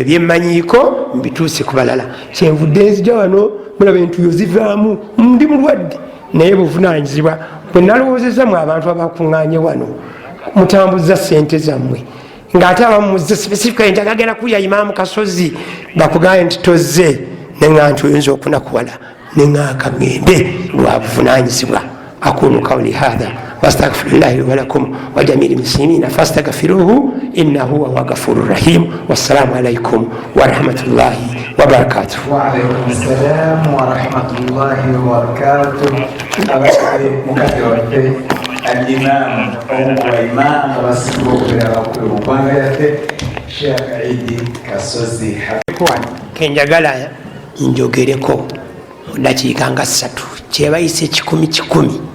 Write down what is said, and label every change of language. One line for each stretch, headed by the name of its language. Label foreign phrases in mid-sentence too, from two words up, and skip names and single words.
Ganda: byemmanyiiko mbituuse ku balala kyenvudde nzija wano mulaba entuyo zivaamu ndi mulwadde naye buvunanyizibwa bwe nalowoozezzamu abantu abakuŋŋaanye wano mutambuza sente zammwe ng'ate abamuzze specifically nti agagenda kulya Imaamu Kasozi bakugaye nti tozze neŋŋa nti oyinza okunakuwala neŋŋaaka ŋŋende lwa buvunanyizibwa.
Arabic: أقول قولي هذا وأستغفر الله ولكم ولجميع المسلمين فاستغفروه إنه هو غفور رحيم. والسلام عليكم ورحمة الله وبركاته. وعليكم السلام ورحمة الله وبركاته.
Ganda: Mukadde waffe
Arabic: الإمام وإمام
Ganda: abasiba okubeera abakulu mu ggwanga lyaffe Sheikh Idi Kasozi kenjagala njogereko mu dakiika nga 3 kyebayise 10-10.